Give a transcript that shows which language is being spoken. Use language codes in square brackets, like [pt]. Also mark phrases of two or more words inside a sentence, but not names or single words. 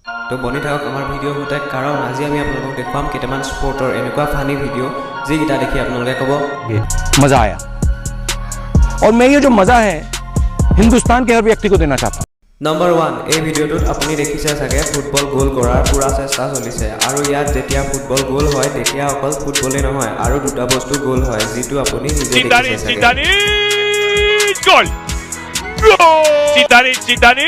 [as] তো বনি থাকক আমাৰ ভিডিঅ' হতে কাৰণ আজি আমি আপোনালোকক দেখুৱাম কেইটামান স্পৰ্টৰ এনেকুৱা ফানি ভিডিঅ' যিকেইটা দেখি আপোনালোকে ক'ব [hi] मजा आया और मैं ये जो मजा है हिंदुस्तान के हर व्यक्ति को देना चाहता हूँ। [as] নম্বৰ 1 এই ভিডিঅ'টোত আপুনি দেখিছে চাগে ফুটবল গোল কৰাৰ পুৰা চেষ্টা চলিছে আৰু ইয়াত যেতিয়া ফুটবল গোল হয় তেতিয়া অকল ফুটবলেই নহয় আৰু দুটা বস্তু গোল হয় যিটো আপুনি নিজে দেখিছে চাগে [es] Gol! Zidane!